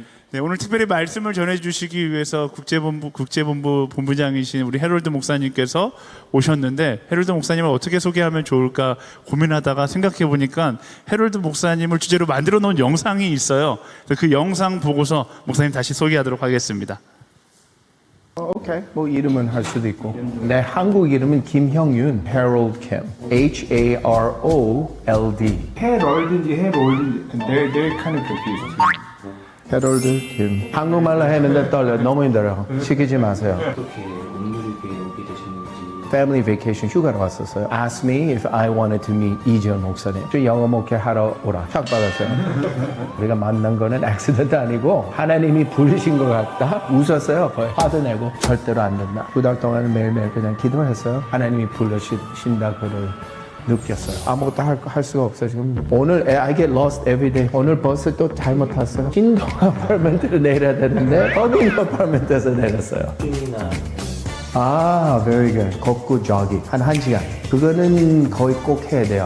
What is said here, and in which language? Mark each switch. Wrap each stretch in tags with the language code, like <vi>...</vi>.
<ko>네, 오늘 특별히 말씀을 전해주시기 위해서 국제본부 본부장이신 우리 해롤드 목사님께서 오셨는데, 해롤드 목사님을 어떻게 소개하면 좋을까 고민하다가 생각해 보니까 해롤드 목사님을 주제로 만들어 놓은 영상이 있어요. 그래서 그 영상 보고서 목사님 다시 소개하도록 하겠습니다. 오케이. 뭐 이름은 할 수도 있고. 내 한국 이름은 김형윤, Harold Kim, H-A-R-O-L-D.</ko> <en>해롤드인지 해롤드, they're kind of confused.</en> <ko>해롤드 김. 한국말로 했는데 떨려. 너무 힘들어요. 시키지 마세요. 어떻게 오늘교회 오게 되셨는지. Family vacation 휴가로 왔었어요.</ko> <en>Asked me if I wanted to meet 이지원 목사님.</en> <ko>저 영어 목회하러 오라. 쫙 받았어요. 우리가 만난 거는 액시던트 아니고 하나님이 부르신 것 같다. 웃었어요. 거의 화도 내고 절대로 안 된다. 2달 동안 매일매일 그냥 기도했어요. 하나님이 부르신다 그를 느꼈어요. 아무것도 할 수가 없어요.</ko> <en>지금 오늘 I get lost every day.</en> <ko>오늘 버스 또 잘못 탔어요. 신동 아파트먼트로 내려야 되는데 어딘 아파트먼트에서 내렸어요. 아, very good. 걷고 jogging 한 1시간. 그거는 거의 꼭 해야 돼요.</ko>